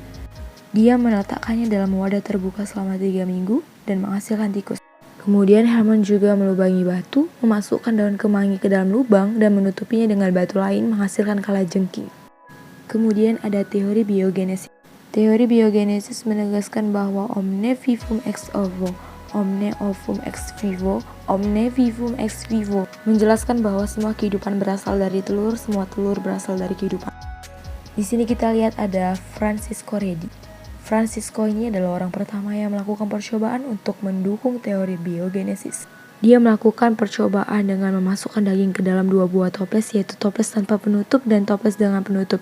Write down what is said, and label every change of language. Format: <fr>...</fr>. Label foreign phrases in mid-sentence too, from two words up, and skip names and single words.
<id>Dia meletakkannya dalam wadah terbuka selama 3 minggu dan menghasilkan tikus. Kemudian Helmont juga melubangi batu, memasukkan daun kemangi ke dalam lubang dan menutupinya dengan batu lain menghasilkan kalajengking. Kemudian ada teori biogenesis. Teori biogenesis menegaskan bahwa</id> <la>omne vivum ex ovo, omne ovum ex vivo, omne vivum ex vivo,</la> <id>menjelaskan bahwa semua kehidupan berasal dari telur, semua telur berasal dari kehidupan. Di sini kita lihat ada Francisco Redi. Francisco ini adalah orang pertama yang melakukan percobaan untuk mendukung teori biogenesis. Dia melakukan percobaan dengan memasukkan daging ke dalam 2 buah toples, yaitu toples tanpa penutup dan toples dengan penutup.</id>